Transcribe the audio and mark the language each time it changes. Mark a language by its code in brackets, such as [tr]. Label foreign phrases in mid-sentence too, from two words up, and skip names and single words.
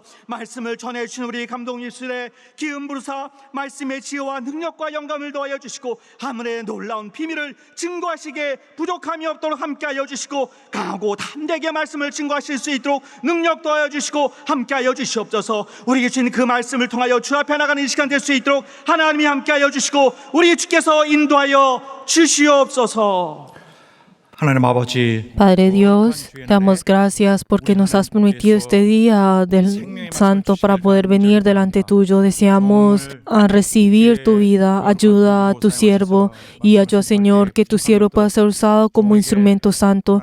[ko] 말씀을 전해주신 우리 감독님들의 기름 부르사 말씀의 지혜와 능력과 영감을 더하여 주시고 하늘의 놀라운 비밀을 증거하시게 부족함이 없도록 함께하여 주시고 강하고 담대하게 말씀을 증거하실 수 있도록 능력 더하여 주시고 함께하여 주시옵소서. 우리에게 주신 그 말씀을 통하여 주 앞에 나가는 이 시간 될 수 있도록 하나님이 함께하여 주시고 우리 주께서 인도하여 주시옵소서. [es] Padre Dios, te damos gracias porque nos has permitido este día del Santo para poder venir delante tuyo. Deseamos recibir tu vida. Ayuda a tu siervo y ayuda, Señor, que tu siervo pueda ser usado como instrumento santo.